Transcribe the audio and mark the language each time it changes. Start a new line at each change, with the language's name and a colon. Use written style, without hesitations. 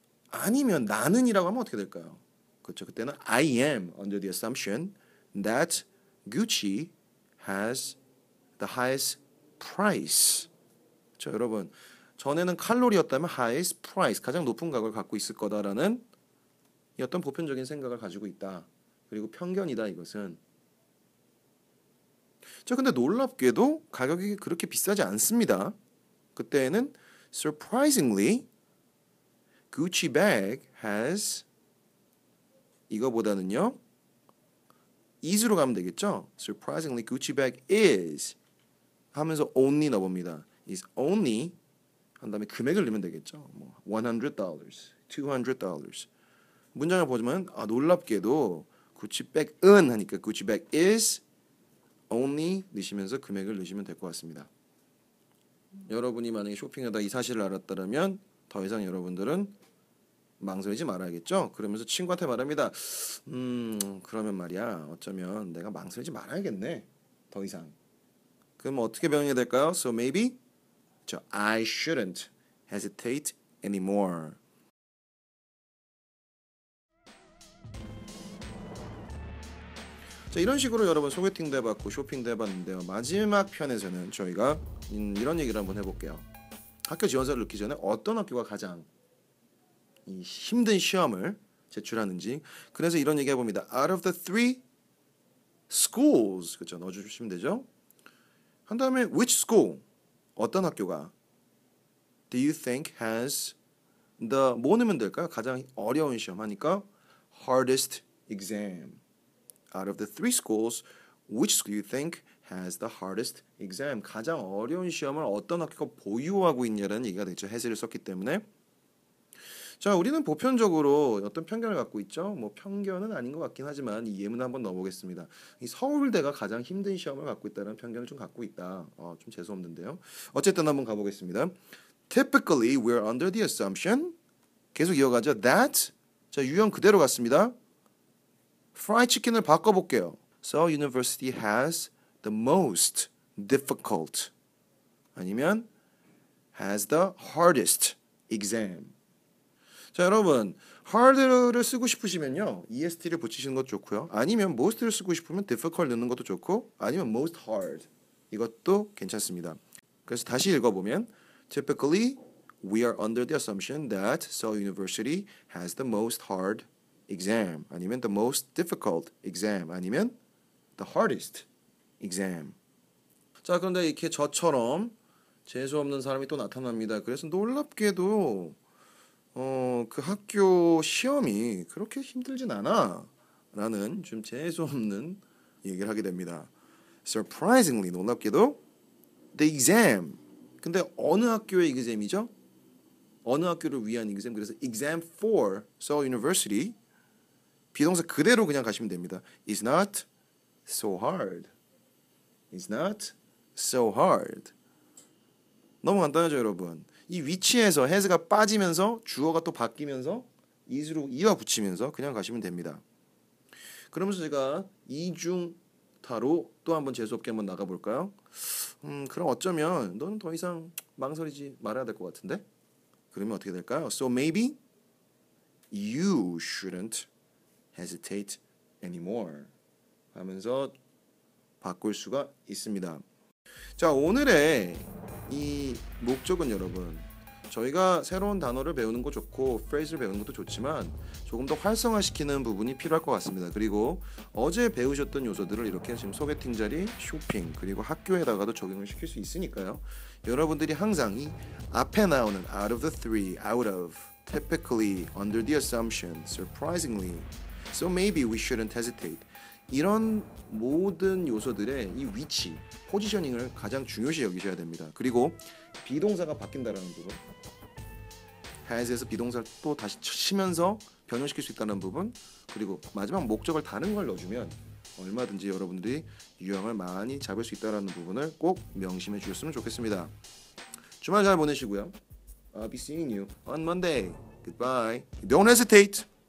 Korean: 아니면 나는이라고 하면 어떻게 될까요? 그렇죠.
English: 그때는 I am under the assumption that Gucci has the highest price.
Korean: 그렇죠, 여러분. 전에는 칼로리였다면 highest price, 가장 높은 가격을 갖고 있을 거다라는 이 어떤 보편적인 생각을 가지고 있다. 그리고 편견이다 이것은. 자, 근데 놀랍게도 가격이 그렇게 비싸지 않습니다. 그때는
English: surprisingly Gucci bag has
Korean: 이거보다는요 is로 가면 되겠죠.
English: Surprisingly Gucci bag is
Korean: 하면서
English: only
Korean: 넣어봅니다. is only 한 다음에 금액을 넣으면 되겠죠. 뭐 $100, $200. 문장을 보면 놀랍게도 Gucci bag은 하니까 Gucci bag is only 넣으시면서 금액을 넣으시면 될 것 같습니다. 여러분이 만약에 쇼핑하다 이 사실을 알았다면 더 이상 여러분들은 망설이지 말아야겠죠. 그러면서 친구한테 말합니다. 그러면 말이야 어쩌면 내가 망설이지 말아야겠네. 더 이상. 그럼 어떻게 변해야 될까요?
English: So maybe I shouldn't hesitate anymore.
Korean: 자, 이런 식으로 여러분 소개팅도 해봤고 쇼핑도 해봤는데요. 마지막 편에서는 저희가 이런 얘기를 한번 해볼게요. 학교 지원서를 넣기 전에 어떤 학교가 가장 이 힘든 시험을 제출하는지. 그래서 이런 얘기 해봅니다.
English: Out of the three schools,
Korean: 그렇죠? 넣어주시면 되죠. 한 다음에
English: which school,
Korean: 어떤 학교가
English: do you think has the
Korean: 뭐 넣으면 될까요? 가장 어려운 시험 하니까 hardest exam.
English: Out of the three schools, which school you think has the hardest exam?
Korean: 가장 어려운 시험을 어떤 학교가 보유하고 있냐라는 얘기가 되죠. has를 썼기 때문에. 자, 우리는 보편적으로 어떤 편견을 갖고 있죠. 뭐 편견은 아닌 것 같긴 하지만 이 예문을 한번 넣어보겠습니다. 이 서울대가 가장 힘든 시험을 갖고 있다는 편견을 좀 갖고 있다. 좀 재수없는데요. 어쨌든 한번 가보겠습니다.
English: Typically, we're under the assumption.
Korean: 계속 이어가죠. That. 자, 유형 그대로 갔습니다. 프라이 치킨을 바꿔볼게요.
English: Seoul University has the most difficult.
Korean: 아니면
English: has the hardest exam.
Korean: 자, 여러분 hard를 쓰고 싶으시면요 EST를 붙이시는 것도 좋고요. 아니면 most를 쓰고 싶으면 difficult 넣는 것도 좋고, 아니면 most hard 이것도 괜찮습니다.
English: 그래서 다시 읽어보면 Typically, we are under the assumption that Seoul University has the most hard exam,
Korean: 아니면
English: the most difficult exam, 아니면 the hardest exam.
Korean: 자, 그런데 이렇게 저처럼 재수 없는 사람이 또 나타납니다. 그래서 놀랍게도 그 학교 시험이 그렇게 힘들진 않아 라는 좀 재수 없는 얘기를 하게 됩니다.
English: Surprisingly,
Korean: 놀랍게도
English: the exam.
Korean: 근데 어느 학교의 exam이죠? 어느 학교를 위한 exam. 그래서
English: exam for Seoul University
Korean: 비동사 그대로 그냥 가시면 됩니다.
English: It's not so hard. It's not so hard.
Korean: 너무 간단하죠, 여러분. 이 위치에서 has가 빠지면서 주어가 또 바뀌면서 is로 이와 붙이면서 그냥 가시면 됩니다. 그러면서 제가 이중타로 또 한번 재수없게 한번 나가볼까요? 그럼 어쩌면 너는 더 이상 망설이지 말아야 될 것 같은데? 그러면 어떻게 될까요?
English: So maybe you shouldn't hesitate anymore
Korean: 하면서 바꿀 수가 있습니다. 자, 오늘의 이 목적은 여러분, 저희가 새로운 단어를 배우는 것도 좋고 프레이즈를 배우는 것도 좋지만 조금 더 활성화시키는 부분이 필요할 것 같습니다. 그리고 어제 배우셨던 요소들을 이렇게 지금 소개팅 자리, 쇼핑, 그리고 학교에다가도 적용을 시킬 수 있으니까요. 여러분들이 항상 이 앞에 나오는
English: out of the three, out of, typically, under the assumption, surprisingly, so maybe we shouldn't hesitate,
Korean: 이런 모든 요소들의 이 위치, 포지셔닝을 가장 중요시 여기셔야 됩니다. 그리고 비동사가 바뀐다라는 부분, has에서 비동사를 또 다시 치면서 변형시킬 수 있다는 부분, 그리고 마지막 목적을 다른 걸 넣어주면 얼마든지 여러분들이 유형을 많이 잡을 수 있다는 부분을 꼭 명심해 주셨으면 좋겠습니다. 주말 잘 보내시고요.
English: I'll be seeing you on Monday. Goodbye. Don't hesitate.